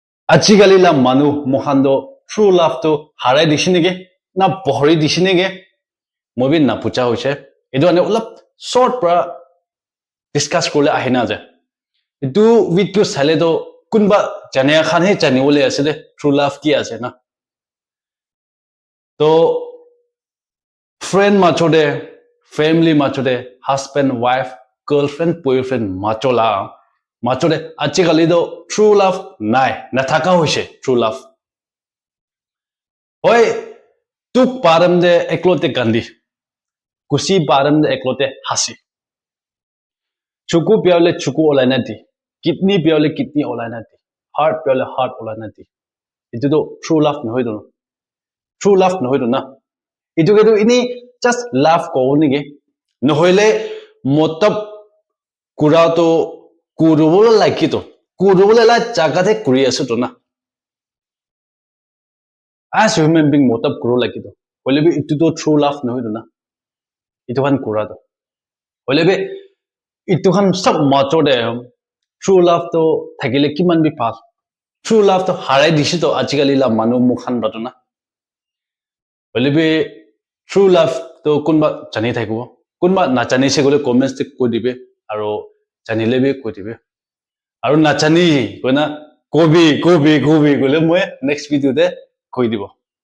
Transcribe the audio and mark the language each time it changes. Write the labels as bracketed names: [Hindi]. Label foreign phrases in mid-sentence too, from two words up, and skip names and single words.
[Naga Pidgin] আজিকালি la manu mohando [English] true love [Naga Pidgin] to harai dishinege na bohri dishinege mobi na pucha hoise edu ane ulap short pra discuss korle ahina je edu video sale do kunba jane khan he jani ole ase de [English] true love [Naga Pidgin] ki ase na to friend machode family machode [English] husband wife girlfriend boyfriend [Naga Pidgin] machola machode আজিকালি do [English] true love [Naga Pidgin] nai na thaka hoise [English] true love [Naga Pidgin] hoy tuk param de eklote gandhi kusi param de eklote hasi chuku piole chuku olai na di kidney piole kidney olai na di heart piole heart olai na di itu do [English] true love [Naga Pidgin] no hoido [English] true love [Naga Pidgin] no hoido na itu ke do ini [English] just love [Naga Pidgin] ko ni ge no hoile motab kura to kurubol like to kurubol la jaga the kuri asu to na [English] as human being [Naga Pidgin] motab kuro like to hoile be itu to [English] true love [Naga Pidgin] no hoido na itu kan kura to hoile be itu kan sab macho de [English] true love [Naga Pidgin] to thakile kiman bi pas [English] true love [Naga Pidgin] to harai disi to ajikali la manu mukhan batona hoile be [English] true love [Naga Pidgin] to kunba jani thakibo kunba na jani se gole comments te ko dibe aro janile be ko dibe aro na jani koina kobi gole moi [English] next video [Naga Pidgin] de koi dibo